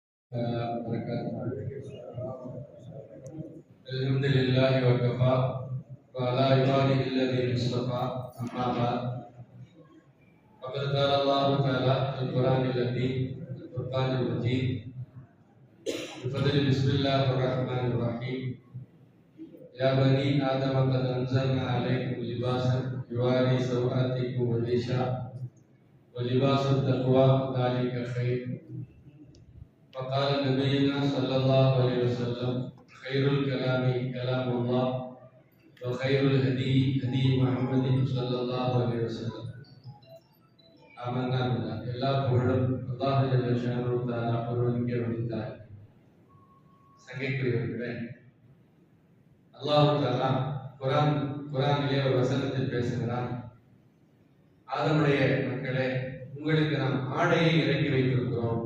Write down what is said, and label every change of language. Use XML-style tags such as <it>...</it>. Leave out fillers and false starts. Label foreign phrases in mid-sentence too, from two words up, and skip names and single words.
<ar>الحمد لله وكفى وعلى عباده الذين اصطفى أما بعد فقد قال الله تعالى في القرآن العظيم الفرقان المجيد بفضل بسم الله الرحمن الرحيم يا بني آدم قد أنزلنا عليكم لباسا يواري سوآتكم وريشا ولباس التقوى ذلك خير. فقال نبينا صلى الله عليه وسلم خير الكلام كلام الله وخير الهدي هدي محمد صلى الله عليه وسلم. آمنا بالله.</ar> <ta>எல்லா புகழும்</ta> <ar>الله جل شأنه تعالى</ar> <ta>ஒருவனுக்கே உரித்தாய். சங்கைக்குரியவர்களே,</ta> <ar>الله تعالى</ar> <ta>குர்ஆனிலே ஒரு வசனத்தில் பேசுகிறான். ஆதமுடைய மக்களே, உங்களுக்கு நாம் ஆடையை இறக்கி வைத்திருக்கிறோம்.</ta>